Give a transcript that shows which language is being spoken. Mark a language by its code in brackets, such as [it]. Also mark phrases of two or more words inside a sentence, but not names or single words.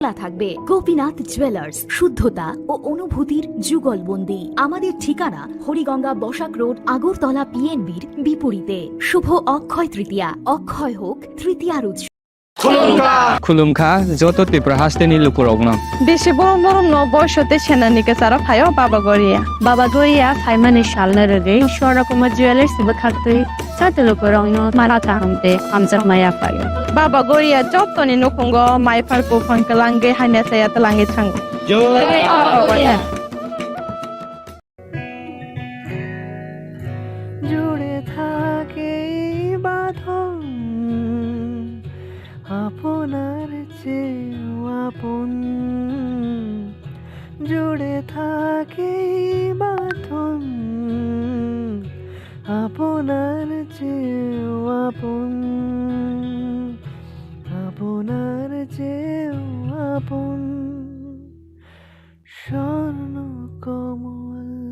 [bn] থাকবে গোপীনাথ জুয়েলার্স, শুদ্ধতা ও অনুভূতির যুগলবন্দি। আমাদের ঠিকানা হরিগঙ্গা বসাক রোড, আগরতলা পিএনবির বিপরীতে। শুভ অক্ষয় তৃতীয়া, অক্ষয় হোক তৃতীয়ার উৎসব। [trp] खुलुमखा जत त्रिपुरा हास्टेनि लुकुरावनो बेसे बरम न बयसते सेनानि गेजाराव फायो बाबा गरिया फाइमानि सालनो रगै शरकुमा ज्वेलर्स बखाक्तै साते लुकुरावनो माराथा हमते आमजक माया फायो बाबा गरिया जतनि नखंगो माइफारको फंकलांगे हाइना साया तलांगे थांगो [bn] জুড়ে থাকে বাঁধন আপনার চেয়েও আপন, জুড়ে থাকে বাঁধন আপনার চেয়েও আপন, আপনার চেয়েও আপন স্বর্ণ কমল।